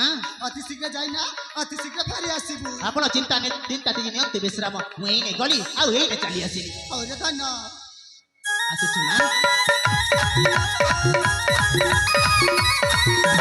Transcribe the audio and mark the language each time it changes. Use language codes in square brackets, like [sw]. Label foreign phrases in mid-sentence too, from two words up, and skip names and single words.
[or] ଅତି ଶୀଘ୍ର ଯାଇ ନା ଅତି ଶୀଘ୍ର ଫେରି ଆସିବୁ ଆପଣ ଚିନ୍ତା ନିଅନ୍ତୁ ବିଶ୍ରାମ ମୁଁ ଏଇନେ ଗଲି ଆଉ ଏଇନେ ଚାଲି ଆସିଲି ଅରେ ଧନ ଆସୁଛୁ ମା